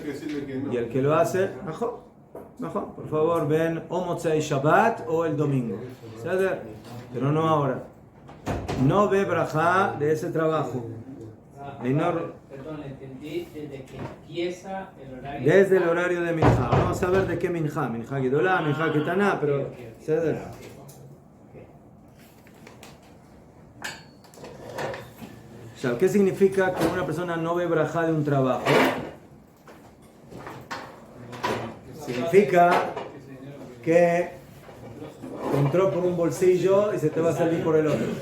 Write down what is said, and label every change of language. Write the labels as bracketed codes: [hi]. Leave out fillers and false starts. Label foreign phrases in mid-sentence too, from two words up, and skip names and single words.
[es] Y el que lo hace, mejor, por favor, ven o [he] Motzei Shabbat [es] o el domingo, ¿sabes? Pero no ahora. No ve brajá de ese trabajo. Perdón, entendí desde que empieza el horario. Desde el horario de minja. Vamos a ver de qué minja. [he] Minja Gedolá, minja Ketaná, [es] pero ¿sabes? ¿Qué significa que una persona no ve brajá de un trabajo? Significa que entró por un bolsillo y se te va a salir por el otro.